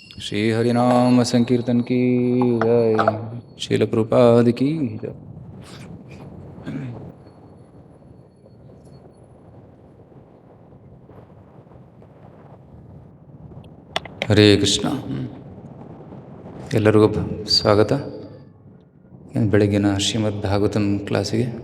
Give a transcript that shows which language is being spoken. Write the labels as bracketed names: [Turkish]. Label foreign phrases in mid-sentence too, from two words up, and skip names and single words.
[Hindi] श्री हरिनाम संकीर्तन की जय। श्रील प्रभुपाद की जय। [Kannada] ಹರೇ ಕೃಷ್ಣ. ಎಲ್ಲರಿಗೂ ಸ್ವಾಗತ ಬೆಳಗಿನ ಶ್ರೀಮದ್ ಭಾಗವತಂ ಕ್ಲಾಸಿಗೆ.